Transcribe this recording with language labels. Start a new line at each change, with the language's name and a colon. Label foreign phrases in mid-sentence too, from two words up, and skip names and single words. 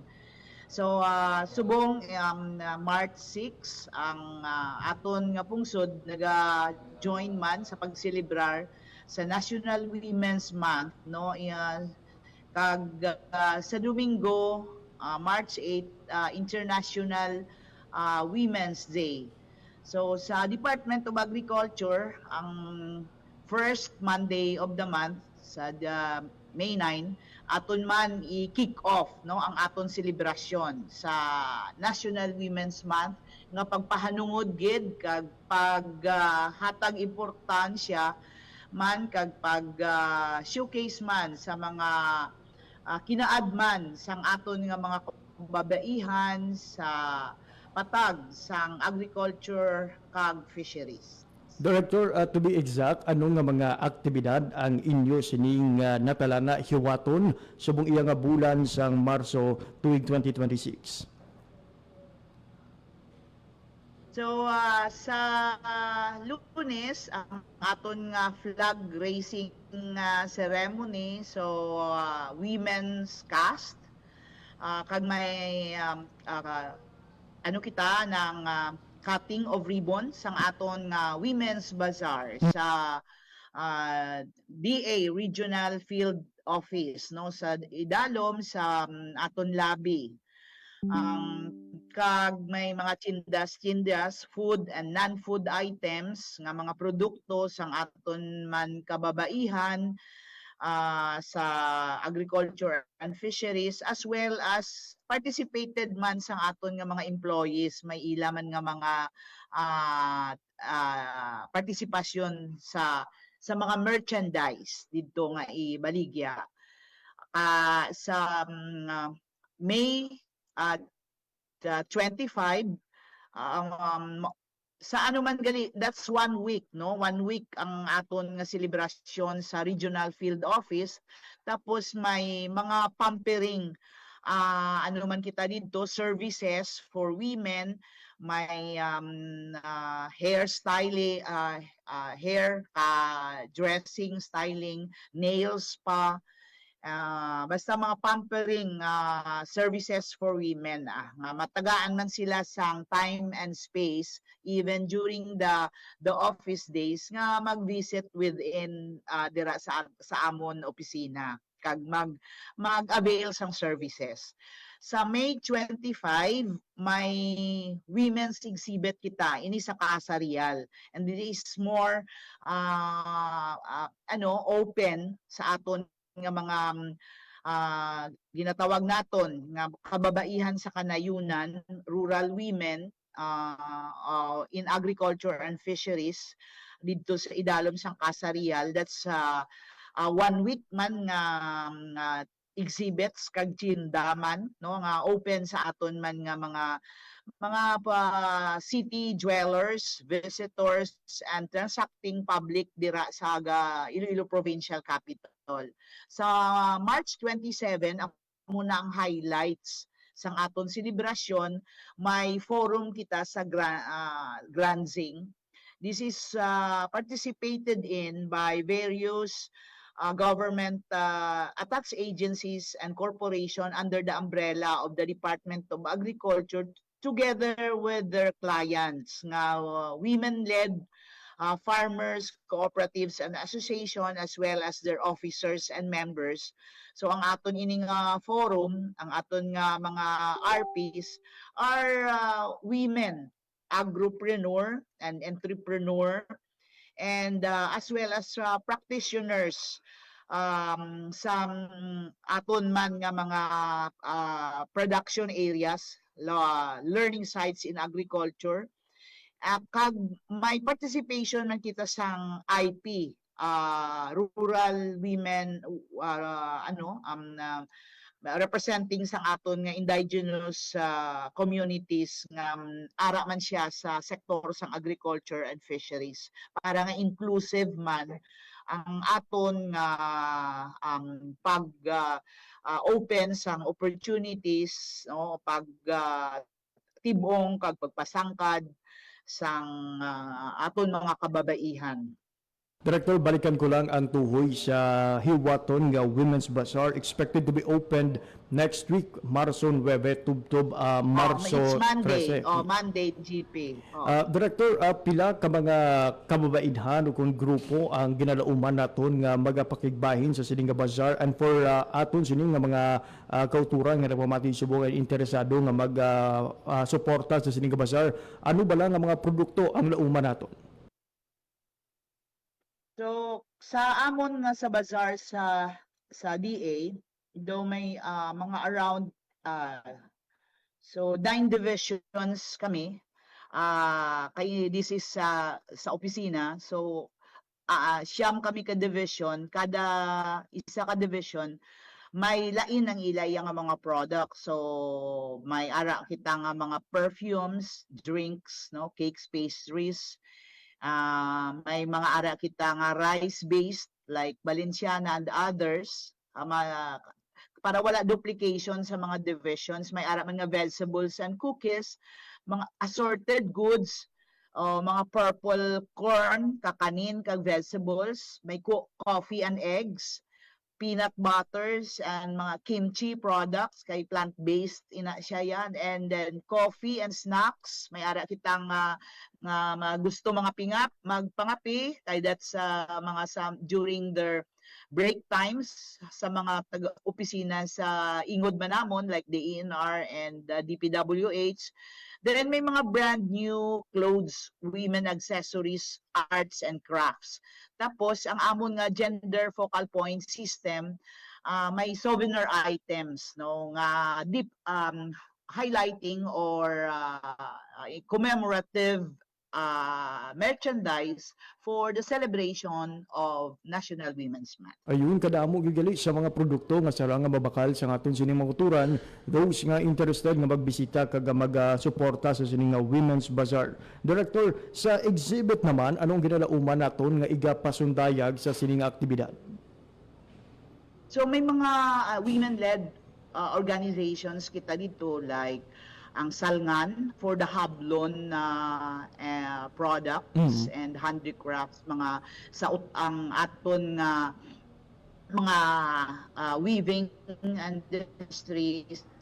Hiligaynon: So subong March 6 ang aton nga pungsod naga-join man sa pagselebrar sa
English: National Women's Month,
Hiligaynon: no? Kag sa Domingo, March 8, International Women's Day. So sa Department of Agriculture, ang
English: first Monday of the month
Hiligaynon: sa May 9, aton man i-kick off, no, ang aton selebrasyon sa
English: National Women's Month
Hiligaynon: nga pagpahanungod gid kag paghatag importansya man kag pag showcase man sa mga kinaadman sang aton nga mga kababaihan sa patag sang agriculture kag fisheries. Director,
English: to be exact,
Hiligaynon: anong nga mga aktibidad ang inyo sining natalana hiwaton subong iya nga bulan sang Marso tuig 2026? So sa Lunes ang aton nga
English: flag raising ceremony,
Hiligaynon: so
English: women's cast
Hiligaynon: kag may ano kita ng
English: cutting of ribbon
Hiligaynon: sang aton nga
English: women's bazaar
Hiligaynon: sa DA Regional Field Office, no, sa idalom sa aton lobby. kag may mga tindas,
English: food and non-food items
Hiligaynon: nga mga produkto sang aton man kababaihan sa
English: agriculture and fisheries, as well as participated
Hiligaynon: man sang aton nga mga employees, may ila man nga mga partisipasyon sa mga merchandise dito nga ibaligya. Sa May 25, sa ano man gali,
English: that's 1 week,
Hiligaynon: no? 1 week ang aton nga selebrasyon sa Regional Field Office. Tapos may mga pampering, ano man kita dito,
English: services for women, may hair styling, hair dressing, styling, nails spa, basta mga pampering services for women,
Hiligaynon: nga matagaan man sila sang
English: time and space even during the office days
Hiligaynon: nga mag-visit within dira sa amon opisina kag mag-avail sang services. Sa May 25, may
English: women's exhibit
Hiligaynon: kita ini sa Casa Real,
English: and it is more open
Hiligaynon: sa aton nga mga ginatawag naton nga kababaihan sa kanayunan,
English: rural women in agriculture and fisheries
Hiligaynon: dito sa idalom sang
English: Casa Real. That's 1 week
Hiligaynon: man nga exhibits kag tindaman, no, nga open sa aton man nga mga
English: city dwellers, visitors, and transacting public
Hiligaynon: dira sa Iloilo Provincial Capital. Sa March 27, muna ang highlights sang aton selebrasyon, may forum kita sa Granzing.
English: This is participated in by various government tax agencies and corporation under the umbrella of the Department of Agriculture, together with their clients nga women-led farmers, cooperatives, and association, as well as their officers and members.
Hiligaynon: So ang aton ining forum, ang aton nga mga
English: RPs are women agropreneur and entrepreneur, and as well as practitioners
Hiligaynon: sa aton man nga mga
English: production areas, learning sites in agriculture.
Hiligaynon: Kag may participation man kita sang IP,
English: rural women,
Hiligaynon: representing sang aton nga
English: indigenous communities
Hiligaynon: nga ara man siya sa sektor sang
English: agriculture and fisheries,
Hiligaynon: para nga inclusive man ang aton nga pag open sang opportunities, no, pag tibong kag pagpasangkad sang aton mga kababaihan. Director, balikan ko lang ang tuhoy sa Hiwaton nga Women's Bazaar,
English: expected to be opened next week,
Hiligaynon: Marso 9, tubtob Marso
English: It's Monday. 13. Monday, GP.
Hiligaynon: Director, pila ka mga kababaidhan o kung grupo ang ginalauman naton nga magapakigbahin sa sining nga bazaar,
English: and for
Hiligaynon: aton sining nga mga kauturan nga nagpamati subong ay interesado nga mag-suporta sa sining nga bazaar, ano ba lang ang mga produkto ang lauman naton? So sa amon nga sa bazaar sa DA, though may mga
English: around so 9 divisions
Hiligaynon: kami, kay
English: this is
Hiligaynon: sa opisina. So siyam kami ka division, kada isa ka division may lain ang ilay nga mga products. So may ara kita nga mga
English: perfumes, drinks,
Hiligaynon: no,
English: cakes, pastries.
Hiligaynon: May mga ara kita nga
English: rice-based like Balenciana and others,
Hiligaynon: para wala duplication sa mga divisions. May ara mga
English: vegetables and cookies,
Hiligaynon: mga
English: assorted goods,
Hiligaynon: mga
English: purple corn,
Hiligaynon: kakanin, kag vegetables. May
English: coffee and eggs, peanut butters, and
Hiligaynon: mga
English: kimchi products,
Hiligaynon: kay plant-based ina siya yan.
English: And then coffee and snacks,
Hiligaynon: may ara kitang nga gusto mga magpangapi kay that's mga
English: during their break times
Hiligaynon: sa mga taga-opisina sa ingod manamon like the ENR and DPWH.
English: Then
Hiligaynon: may mga
English: brand new clothes, women accessories, arts and crafts.
Hiligaynon: Tapos ang amon nga
English: gender focal point system, may souvenir items
Hiligaynon: no nga
English: deep highlighting or commemorative merchandise for the celebration of National Women's Month.
Hiligaynon: Ayun, kadamo gigali sa mga produkto nga sara nga mabakal sa aton sining mga kuturan, those nga interested nga magbisita kag mag-suporta sa sining nga Women's Bazaar. Director, sa exhibit naman, anong ginalauman naton nga igapasundayag sa sining aktibidad? So may mga
English: women-led organizations
Hiligaynon: kita dito like ang Salngan
English: for the Hablon products and handicrafts,
Hiligaynon: mga ang aton nga mga
English: weaving industries,